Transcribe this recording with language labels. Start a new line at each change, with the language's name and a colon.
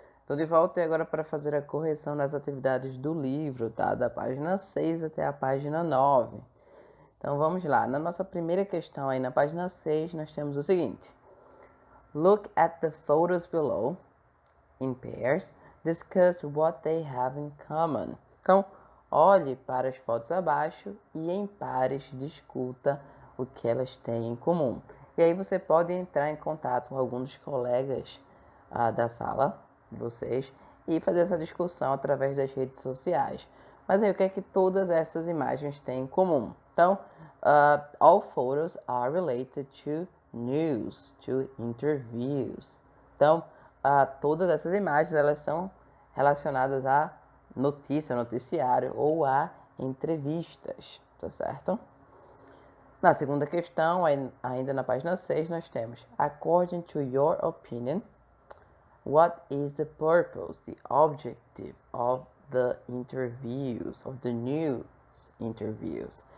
Portuguese: Tô de volta e agora para fazer a correção das atividades do livro, tá? Da página 6 até a página 9. Então vamos lá. Na nossa primeira questão aí na página 6, nós temos o seguinte:
English: Look at the photos below in pairs. Discuss what they have in common.
Portuguese: Então, olhe para as fotos abaixo e em pares discuta o que elas têm em comum. E aí você pode entrar em contato com alguns dos colegas da sala de vocês e fazer essa discussão através das redes sociais. Mas aí o que é que todas essas imagens têm em comum?
English: Então, all photos are related to news, to interviews.
Portuguese: Então, todas essas imagens elas são relacionadas a notícia, noticiário ou a entrevistas, tá certo? Na segunda questão, ainda na página 6, nós temos:
English: According to your opinion, what is the purpose, the objective of the interviews, of the news interviews?